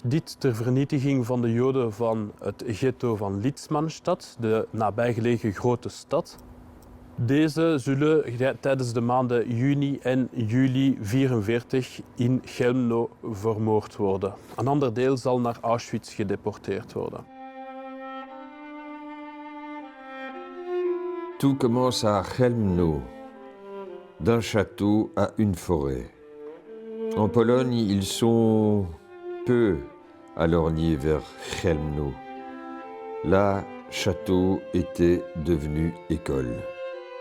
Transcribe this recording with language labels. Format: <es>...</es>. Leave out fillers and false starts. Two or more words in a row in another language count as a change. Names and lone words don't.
<nl>Dit ter vernietiging van de Joden van het ghetto van Litzmannstadt, de nabijgelegen grote stad. Deze zullen tijdens de maanden juni en juli 1944 in Chelmno vermoord worden. Een ander deel zal naar Auschwitz gedeporteerd worden.</nl> <fr>Tout commence à Chelmno, d'un château à une forêt. En Pologne, ils sont peu à lorgner vers Chelmno. Là, château était devenu école.</fr>